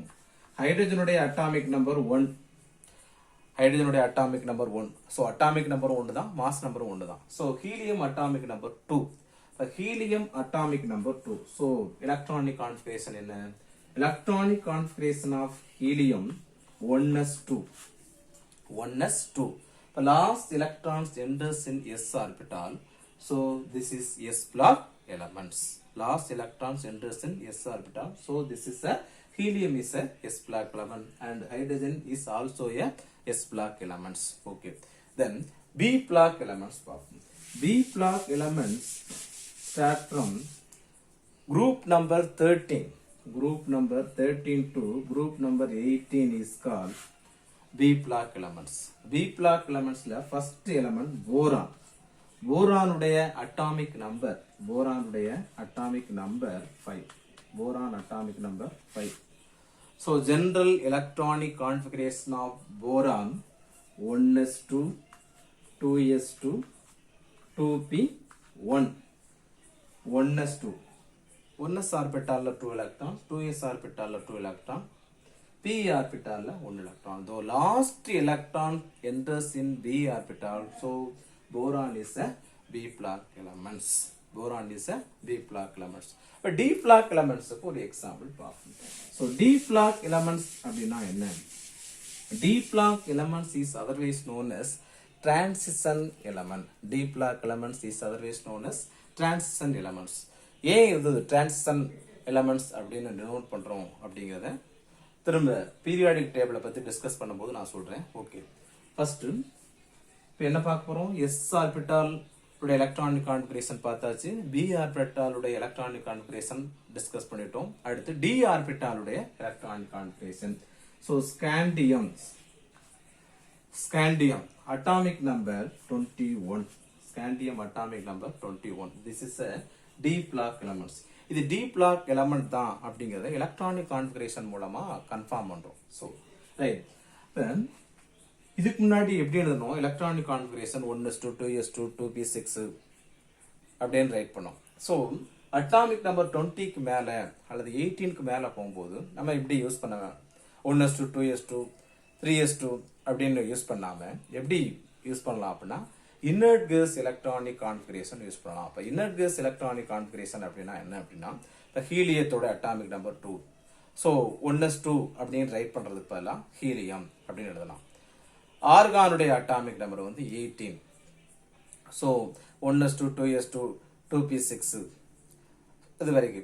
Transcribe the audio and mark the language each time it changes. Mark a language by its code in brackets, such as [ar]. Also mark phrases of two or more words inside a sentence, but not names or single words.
[ta] ஹைட்ரஜனுடைய [en] atomic number 1. [ta] ஹைட்ரஜனுடைய [en] atomic number 1. So atomic number 1 தான், mass number 1 தான். So helium atomic number 2. Helium atomic number 2. So electronic configuration என்ன? Electronic configuration of helium 1s2. 1s2. The last electrons enters in s orbital. So this is s block elements. Last electrons enters in s orbital. So this is a helium is a s block element and hydrogen is also a s block elements. Okay. Then b block elements. B block elements start from group number 13. Group number 13 to group number 18 is called B block elements. B block elements la first element boron. Boron உடைய atomic number 5. Boron atomic number 5. So general electronic configuration of boron 1s2, 2s2, 2p1. 1s2. 1s orbital 2 electrons, 2s orbital 2 electrons. p orbital 1 electron. The last electron enters in b orbital. So boron is a b block elements. Boron is a b block elements. But d block elements for example. So d block elements [ta] அப்படினா என்ன? [en] d block elements is otherwise known as transition element. d block elements is otherwise known as transition elements. [ta] ஏன் இது [en] transition elements [ta] அப்படின்னு denote பண்றோம் அப்படிங்கறத திரும்ப [en] periodic table [ta] பத்தி டிஸ்கஸ் பண்ணும்போது நான் சொல்றேன். ஓகே, ஃபர்ஸ்ட் இப்போ என்ன பார்க்க போறோம்? [en] s orbital [ta] உடைய [en] electronic configuration [ta] பார்த்தாச்சு. [en] b orbital [ta] உடைய [en] electronic configuration discuss [ta] பண்ணிட்டோம். அடுத்து [en] d orbital [ta] உடைய [en] electronic configuration. So scandium atomic number 21. Scandium atomic number 21. This is a d block elements. [ta] இது [en] d block element [ta] தான் அப்படிங்கறத [en] electronic configuration [ta] மூலமா கன்ஃபார்ம் பண்றோம். சோ ரைட். தென் இதுக்கு முன்னாடி எப்படி எழுதணும்? [en] electronic configuration [ta] 1s2, 2s2, 2p6 அப்படின்னு ரைட் பண்ணோம். சோ அட்டாமிக் நம்பர் 20க்கு மேல அல்லது 18க்கு மேல போகும்போது நம்ம இப்படி யூஸ் பண்ண 1s2, 2s2, 3s2 அப்படின்னு யூஸ் பண்ணாம எப்படி யூஸ் பண்ணலாம் அப்படின்னா [en] inert gas electronic configuration [ta] யூஸ் பண்ணலாம். அப்ப [en] inert gas electronic configuration [ta] அப்படின்னா என்ன அப்படின்னா ஹீலியத்தோட [en] atomic number [ta] 2. ஸோ 1s2 அப்படின்னு ரைட் பண்றதுக்கு பதிலாக ஹீலியம் அப்படின்னு எழுதலாம். ஆர்கானுடைய [en] atomic number [ta] வந்து 18. ஸோ 1s2, 2s2, 2p6 இது வரைக்கும்.